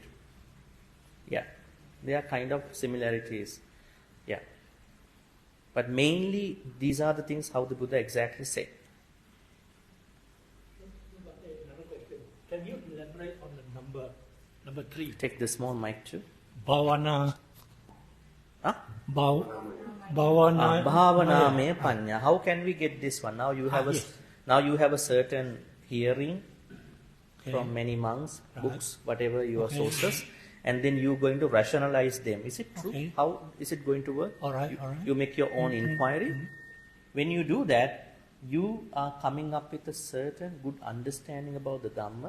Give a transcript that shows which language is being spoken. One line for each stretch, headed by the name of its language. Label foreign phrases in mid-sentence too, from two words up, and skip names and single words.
English: Yeah. They are kind of similarities. Yeah. But mainly these are the things how the Buddha exactly said. Can you elaborate on the number 3? Take the small mic too. Bhavana. Huh? Bhavana.
Pali: Bhavana me panya.
English: How can we get this one? Now you have now you have a certain hearing from many monks, books, whatever your sources, and then you're going to rationalize them. Is it true? Okay. How is it going to work? All right. You make your own inquiry. When you do that, you are coming up with a certain good understanding about the Dhamma.